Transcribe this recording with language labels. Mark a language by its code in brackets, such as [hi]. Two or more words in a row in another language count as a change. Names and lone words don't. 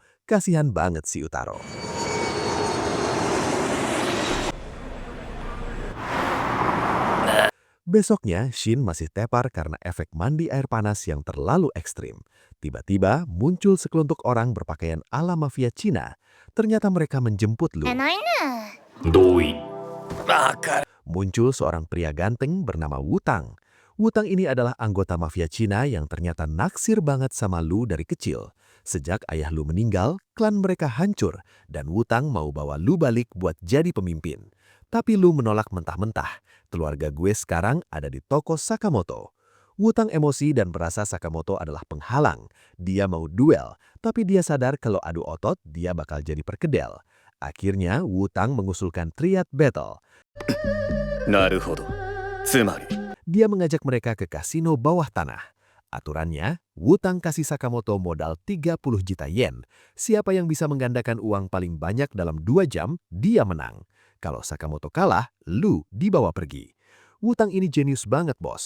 [id] Kasihan banget si Utaro. Besoknya, Shin masih tepar karena efek mandi air panas yang terlalu ekstrim. Tiba-tiba muncul sekelompok orang berpakaian ala mafia Cina. Ternyata mereka menjemput Lu. [ja] どういバカ。 [id] Muncul seorang pria ganteng bernama Wutang. Wutang ini adalah anggota mafia Cina yang ternyata naksir banget sama Lu dari kecil. Sejak ayah Lu meninggal, klan mereka hancur dan Wutang mau bawa Lu balik buat jadi pemimpin. Tapi Lu menolak mentah-mentah. Keluarga gue sekarang ada di toko Sakamoto. Wutang emosi dan merasa Sakamoto adalah penghalang. Dia mau duel, tapi dia sadar kalau adu otot dia bakal jadi perkedel. Akhirnya Wutang mengusulkan [en] triad battle. [ja] なるほど。つまり [id] Dia mengajak mereka ke kasino bawah tanah. Aturannya, Wutang kasih Sakamoto modal 30 juta yen. Siapa yang bisa menggandakan uang paling banyak dalam 2 jam, dia menang. Kalau Sakamoto kalah, Lu dibawa pergi. Wutang ini jenius banget, bos.